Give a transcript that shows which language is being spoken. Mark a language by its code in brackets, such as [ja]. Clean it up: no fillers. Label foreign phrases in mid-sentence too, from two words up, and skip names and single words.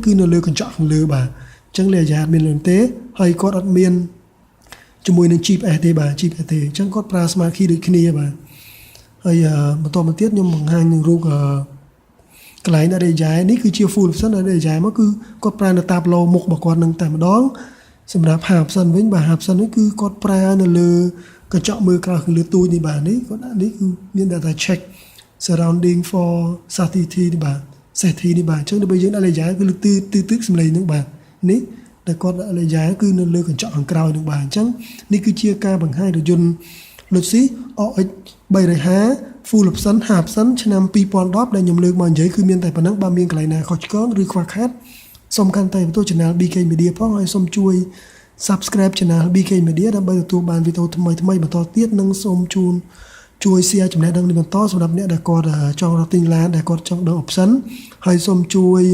[km] គឺនៅលើកញ្ចក់ខាងលើបាទអញ្ចឹងលេខអាយ៉ែអត់មានលើទេហើយគាត់អត់មានជាមួយនឹង GPS ទេបាទ GPS ទេអញ្ចឹងគាត់ប្រើ [en] smart key [km] ដូចគ្នាបាទហើយបន្តមក ទៀតខ្ញុំបង្ហាញនឹងរូបកន្លែងដាក់លេខអាយ៉ែនេះគឺជា [en] full option [km] ដាក់លេខអាយ៉ែមកគឺគាត់ប្រើនៅតាប្លូមុខរបស់គាត់នឹងតែម្ដងសម្រាប់ [en] half option [km] វិញបាទ [en] half option [km] នេះគឺគាត់ប្រើនៅលើកញ្ចក់មើលក្រៅខាងលើទូចនេះបាទនេះគាត់ដាក់នេះគឺមាន [en] data check surrounding for safety [km] នេះបាទ safety នេះបាទអញ្ចឹងដល់យើងដាក់លេខអាយ៉ែគឺលើទិកសម្លេងហ្នឹងបាទនេះដែលគាត់ដាក់លេខអាយ៉ែគឺនៅលើកញ្ចក់ខាងក្រោយហ្នឹងបាទអញ្ចឹងនេះគឺជាការបង្ហាញរថយន្ត Lexus RX 350 [en] full option half option [km] ឆ្នាំ2010ដែលខ្ញុំលើកមកនិយាយគឺមានតែប៉ុណ្ណឹងបើមានកន្លែងណាខុសឆ្គងឬខ្វះខាតសូមកាន់តែបន្ទោ channel BK Media ផងហើយសូមជួយ [en] subscribe channel [km] BK Media ដើម្បីទទួលបានវីដេអូថ្មីៗបន្តទៀតនិងសូមជួយ share ចំណេះដឹងនេះបន្តសម្រាប់អ្នកដែលគាត់ចង់រកទិញឡានដែលគាត់ចង់ដឹង option ហើយសូមជួយ